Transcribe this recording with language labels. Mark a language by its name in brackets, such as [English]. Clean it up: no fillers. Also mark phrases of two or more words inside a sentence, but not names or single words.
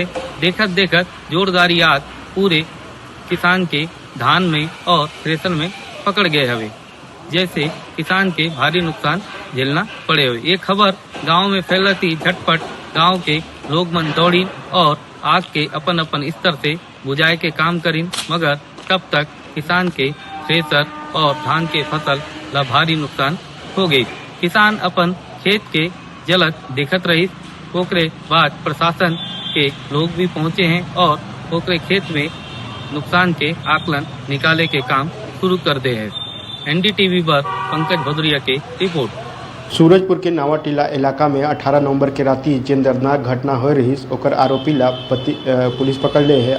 [Chhattisgarhi] देखत देखत जोरदारी आग पूरे किसान के धान में और थ्रेसर में पकड़ गए हवे, जैसे किसान के भारी नुकसान झेलना पड़े हुए। ये खबर गांव में फैलती झटपट गांव के लोग मन दौड़ी और आग के अपन अपन स्तर से बुझाए के काम करीन, मगर तब तक किसान के थ्रेसर और धान के फसल ला भारी नुकसान हो गई। किसान अपन खेत के जलत देखत रही। ओकरे बाद प्रशासन के लोग भी पहुंचे हैं और ओकरे खेत में नुकसान के आकलन निकाले के काम शुरू कर दे हैं। NDTV पर पंकज भदौरिया के रिपोर्ट। सूरजपुर के नावाटीला इलाका में 18 नवंबर के राति जेन दर्दनाक घटना हो रही ओकर आरोपी ला पुलिस पकड़ ले है।